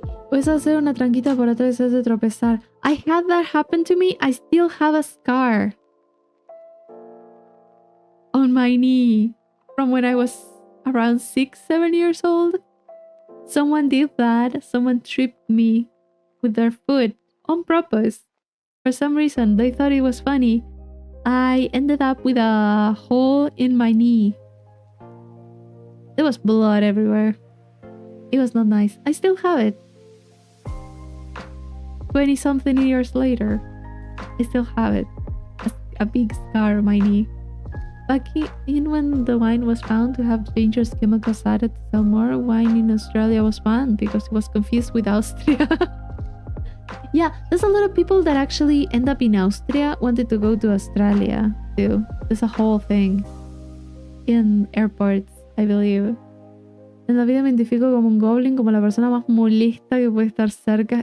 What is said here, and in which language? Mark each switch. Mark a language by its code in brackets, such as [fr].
[es] Puedes hacer una tranquita por atrás de tropezar. [en] I had that happen to me. I still have a scar on my knee from when I was around 6-7 years old. Someone did that. Someone tripped me with their foot on purpose. For some reason, they thought it was funny. I ended up with a hole in my knee. There was blood everywhere. It was not nice. I still have it. 20-something years later, I still have it. A big scar on my knee. Back in when the wine was found to have dangerous chemicals added to sell more, wine in Australia was banned because it was confused with Austria. Yeah, there's a lot of people that actually end up in Austria wanted to go to Australia too. There's a whole thing in airports, I believe. [es] En la vida me identifico como un goblin, como la persona más molesta que puede estar cerca.